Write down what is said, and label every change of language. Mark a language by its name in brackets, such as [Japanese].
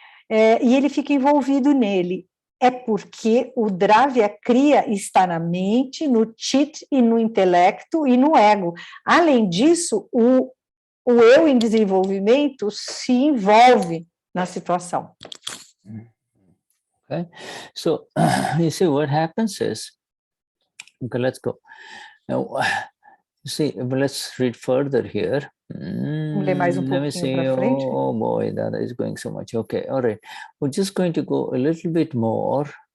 [Portuguese] E ele fica envolvido nele. É porque o dravya kriya está na mente, no chit e no intelecto e no ego. Além disso, o eu em desenvolvimento se envolve na situação. [English] Okay, so you see what happens is, okay, let's go. Now, you see, let's read further here. [Portuguese] Ler mais pouquinho para frente. [English] Oh boy, that is going so much. Okay, all right. We're just going to go a little bit more.